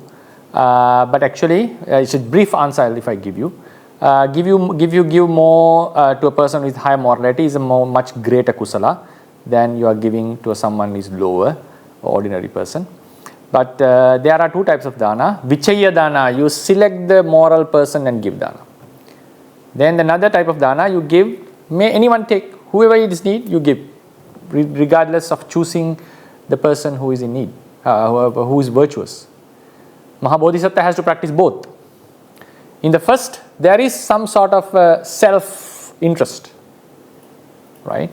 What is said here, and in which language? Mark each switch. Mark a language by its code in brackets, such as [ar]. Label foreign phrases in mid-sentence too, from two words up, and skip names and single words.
[en] But actually, it's a brief answer if I give you. Give more to a person with high morality is a much greater kusala than you are giving to someone who is lower, ordinary person. But there are two types of dana. [pi] Vichaya dana, [en] you select the moral person and give dana. Then another type of dana, you give, may anyone take, whoever is in need, you give, regardless of choosing the person who is in need, who is virtuous. Mahabodhisattva has to practice both. In the first, there is some sort of self-interest, right?